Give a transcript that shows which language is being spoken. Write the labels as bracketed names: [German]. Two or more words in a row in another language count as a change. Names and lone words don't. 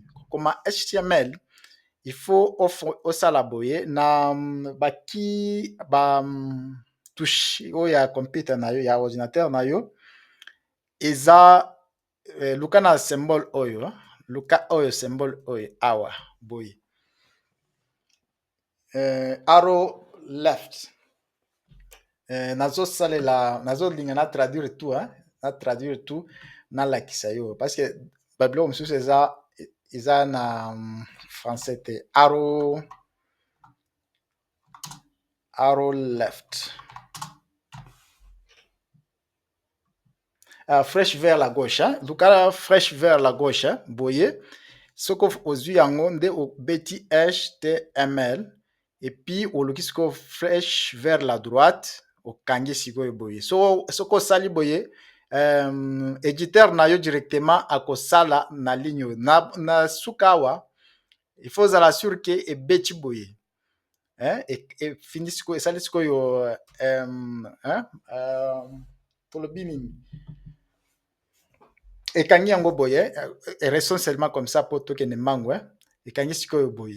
[Lingala] Kokoma HTML [French] il faut [Lingala] osala boye na baki ba touche oyo ya computer na yo ya ordinateur na yo eza luka na symbole oyo, luka oyo symbole oyo awa boye. [English] Arrow left. [Lingala] Nazolinga na [French] traduire tout, [Lingala] na [French] traduire tout [Lingala] na lakisa yo [French] parce que [Lingala] babiloko mosusu eza na français te. [English] Arrow left. [French] Flèche vers la gauche, [Lingala] luka [French] flèche vers la gauche [Lingala] boye soko ozwi yango nde obeti HTML [French] et puis [Lingala] oluki siko [French] flèche vers la droite [Lingala] okangi sikoyo boye. Soko osali boye éditeur na yo directement akosala na ligne na suka awa [French] il faut [Lingala] ozala sûr ke ebeti boye efindi sikoyo esali sikoyo tolobi nini ekangi yango boye, [French] restons seulement comme ça [Lingala] po tokende mbangu ekangi sikoyo boye.